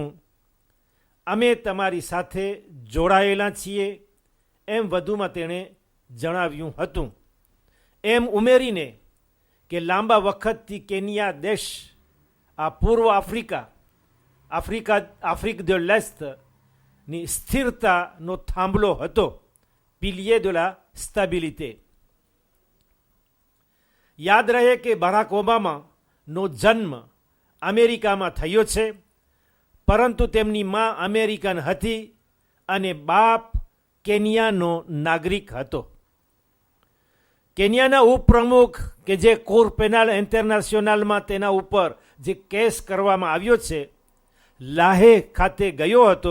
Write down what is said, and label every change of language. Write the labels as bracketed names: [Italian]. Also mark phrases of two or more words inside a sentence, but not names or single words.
[Gujarati] અમે તમારી સાથે જોડાયેલા છીએ, એમ વધુમાં તેણે જણાવ્યું હતું. એમ ઉમેરીને કે લાંબા વખતથી કેન્યા દેશ આ પૂર્વ આફ્રિક [French] de l'Est [Gujarati] ની સ્થિરતાનો થાંભલો હતો, [French] pilier de la stabilité. [Gujarati] યાદ રહે કે બરાક ઓબામાનો જન્મ અમેરિકામાં થયો છે, પરંતુ તેમની મા અમેરિકન હતી અને બાપ કેન્યાનો નાગરિક હતો. કેન્યાના ઉપપ્રમુખ કે જે કોર પેનાલ ઇન્ટરનેશનલમાં તેના ઉપર જે કેસ કરવામાં આવ્યો છે, લાહે ખાતે ગયો હતો.